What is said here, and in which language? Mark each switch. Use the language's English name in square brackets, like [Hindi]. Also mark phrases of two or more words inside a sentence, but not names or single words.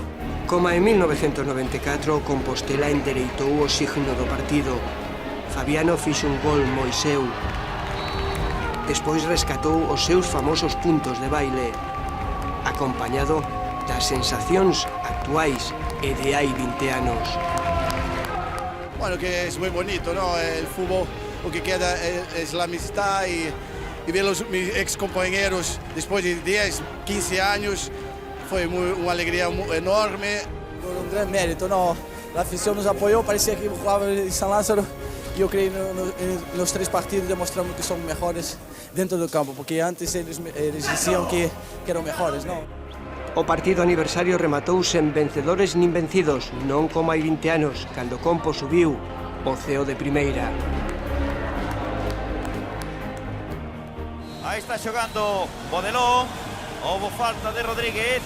[Galician] Como en 1994, Compostela endereitou o signo do partido. Fabiano fixo un gol moi seu. Despois rescatou os seus famosos puntos de baile, acompañado das sensacións actuais e de hai 20 anos. [Spanish] Bueno, que es muy bonito, ¿no? El fútbol, lo que queda es la amistad y ver mis ex compañeros después de 10, 15 años fue una alegría enorme. Un gran mérito, ¿no? La afición nos apoyó, parecía que jugaba en San Lázaro. Yo creo que en los 3 partidos demostramos que son mejores dentro del campo, porque antes ellos decían que eran mejores, ¿no? [Galician] O partido aniversario rematou sen vencedores nin vencidos, non como hai 20 anos, cando Compo subiu o CEO de primeira. Aí está xogando Bodelón, houve falta de Rodríguez.